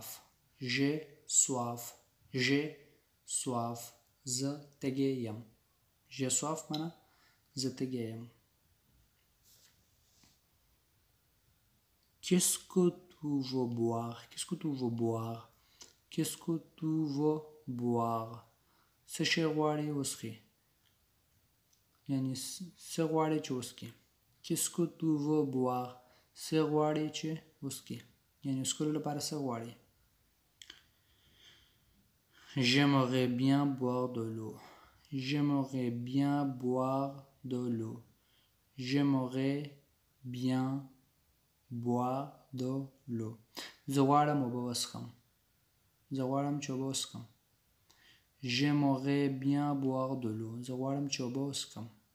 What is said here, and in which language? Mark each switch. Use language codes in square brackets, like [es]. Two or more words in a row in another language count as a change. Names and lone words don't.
[fr] J'ai soif. J'ai soif. [ps] زه تږی یم. [fr] J'ai soif [ps] معنا زه تږی یم. [fr] Qu'est-ce que tu veux boire? Qu'est-ce que tu veux boire? Qu'est-ce que tu veux boire? [ps] څه شی غواړې وڅښې یعنې څه غواړې چې وڅښې. [fr] Qu'est-ce que tu veux boire? [ps] څه غواړې چې وڅښې یعنې وڅښلو لپاره څه غواړې. [fr] J'aimerais bien boire de l'eau. J'aimerais bien boire de l'eau. J'aimerais bien boire de l'eau. [ps] زه غواړم اوبه وڅښم. زه غواړم چې اوبه وڅښم. [fr] J'aimerais bien boire de l'eau. [ps] زه غواړم چې اوبه وڅښم.